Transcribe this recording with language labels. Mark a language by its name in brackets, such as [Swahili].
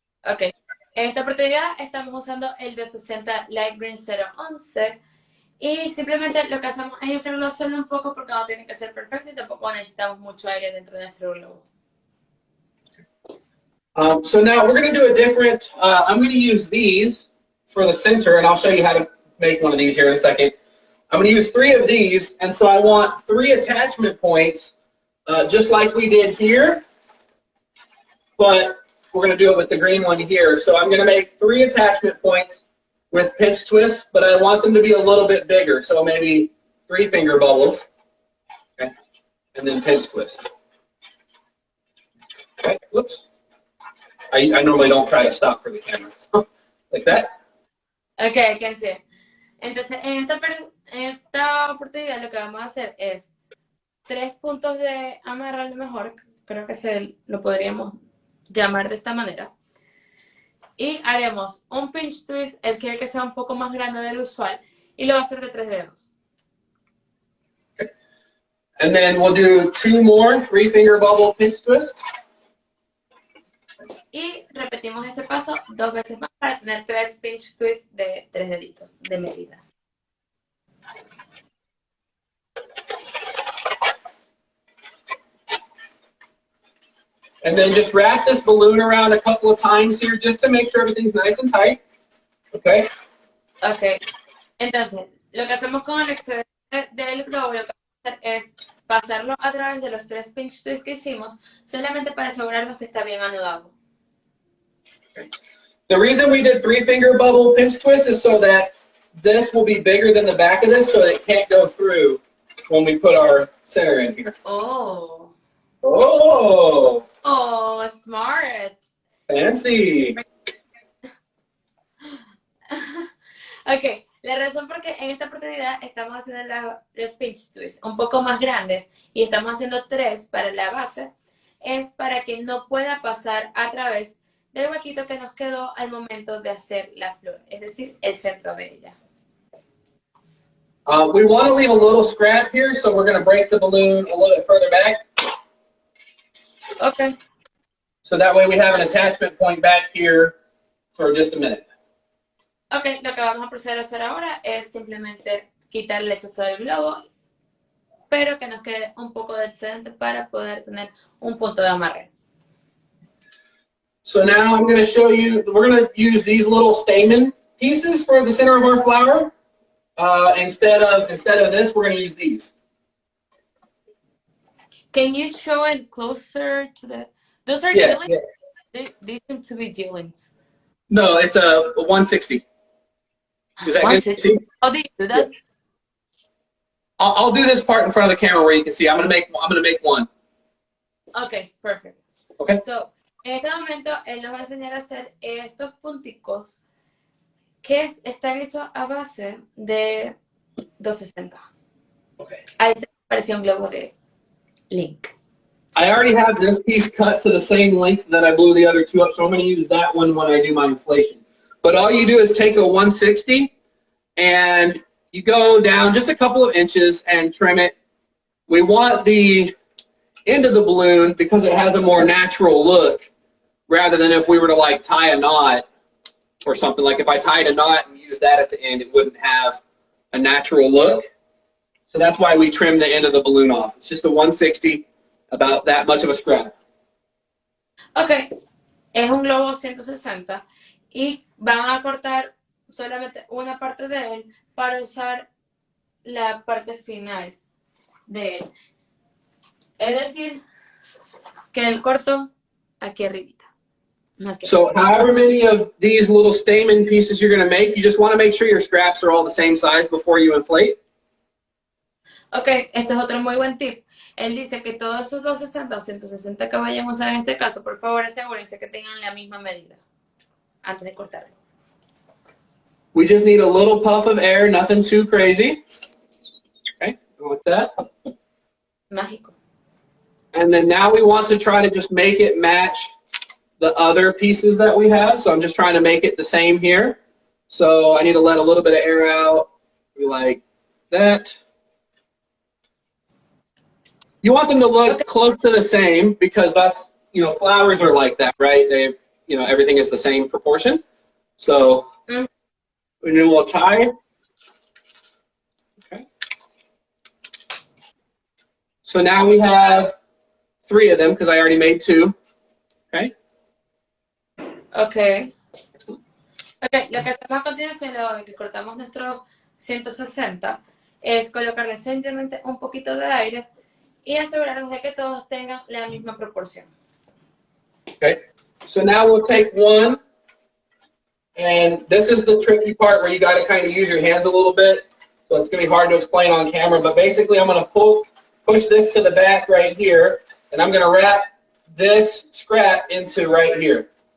[Spanish] Ok, en esta oportunidad estamos usando el de 60 Light Green 011 y simplemente lo que hacemos es inflarlo solo un poco porque no tiene que ser perfecto y tampoco necesitamos mucho aire dentro de nuestro globo. [English] So now we're going to do a different, I'm going to use these for the center, and I'll show you how to make one of these here in a second. I'm going to use 3 of these, and so I want 3 attachment points, just like we did here, but we're going to do it with the green one here. So I'm going to make 3 attachment points with pinch twists, but I want them to be a little bit bigger, so maybe 3 finger bubbles, okay, and then pinch twist. Okay, whoops. I normally don't try to stop for the camera, so, like that. Ok, I can see. [Spanish] Entonces, en esta oportunidad lo que vamos a hacer es 3 puntos de amarre a lo mejor, creo que lo podríamos llamar de esta manera. Y haremos un pinch twist, él quiere que sea un poco más grande del usual, y lo va a hacer de 3 dedos. [English] Okay. And then we'll do 2 more 3 finger bubble pinch twists. [Spanish] Y repetimos este paso 2 veces más para tener 3 pinch twists de 3 deditos de medida. [English] And then just wrap this balloon around a couple of times here just to make sure everything's nice and tight. Okay? Ok. [Spanish] Entonces, lo que hacemos con el excedente del globo, lo que vamos a hacer es pasarlo a través de los 3 pinch twists que hicimos, solamente para asegurarnos que está bien anudado. [English] The reason we did 3 finger bubble pinch twist is so that this will be bigger than the back of this, so it can't go through when we put our center in here. Oh. Oh, Oh, smart. fancy. [Spanish] Ok, la razón por qué en esta oportunidad estamos haciendo los pinch twists un poco más grandes y estamos haciendo 3 para la base es para que no pueda pasar a través del huequito que nos quedó al momento de hacer la flor, es decir, el centro de ella. [English] We want to leave a little scrap here, so we're going to break the balloon a little bit further back. Okay. So that way we have an attachment point back here for just a minute. [Spanish] Ok, lo que vamos a proceder a hacer ahora es simplemente quitar el exceso del globo, pero que nos quede un poco de excedente para poder tener un punto de amarre. [English] So now I'm going to show you, we're going to use these little stamen pieces for the center of our flower. Instead of this, we're going to use these. Can you show it closer to the... Those are Yeah, Jillings? yeah. They seem to be Jillings. No, it's a 160. Is that good? 160. See? How do you do that? I'll do this part in front of the camera where you can see. I'm going to make one. Okay, perfect. Okay. [Spanish] So, en este momento, él nos va a enseñar a hacer estos punticos que están hechos a base de 260. [English] Okay. [Spanish] Ahí te parecía un globo de Link. [English] I already have this piece cut to the same length that I blew the other 2 up, so I'm going to use that one when I do my inflation. But all you do is take a 160 and you go down just a couple of inches and trim it. We want the end of the balloon because it has a more natural look rather than if we were to like tie a knot or something. Like if I tied a knot and used that at the end, it wouldn't have a natural look. So that's why we trim the end of the balloon off. It's just a 160, about that much of a scrap. [Spanish] Ok, es un globo 160 y van a cortar solamente una parte de él para usar la parte final de él. Es decir, que el corto aquí arribita. No aquí. [English] So however many of these little stamen pieces you're going to make, you just want to make sure your straps are all the same size before you inflate. [Spanish] Ok, este es otro muy buen tip. Él dice que todos esos 260 o 160 que vayan a usar en este caso, por favor asegúrense que tengan la misma medida antes de cortarlo. [English] We just need a little puff of air, nothing too crazy. Okay, go with that. [Spanish] Mágico. [English] And then now we want to try to just make it match the other pieces that we have. So I'm just trying to make it the same here. So I need to let a little bit of air out, like that. You want them to look close to the same because that's, you know, flowers are like that, right? They, you know, everything is the same proportion. So we do a little tie. Okay. So now we have 3 of them because I already made 2. Okay. Ok. [Spanish] Ok, lo que hacemos a continuación, luego de que cortamos nuestros 160, es colocarle simplemente un poquito de aire y asegurarnos de que todos tengan la misma proporción. [English] Okay. So now we'll take one, and this is the tricky part where you got to kind of use your hands a little bit. So it's going to be hard to explain on camera, but basically I'm going to push this to the back right here, and I'm going to wrap this scrap into right here.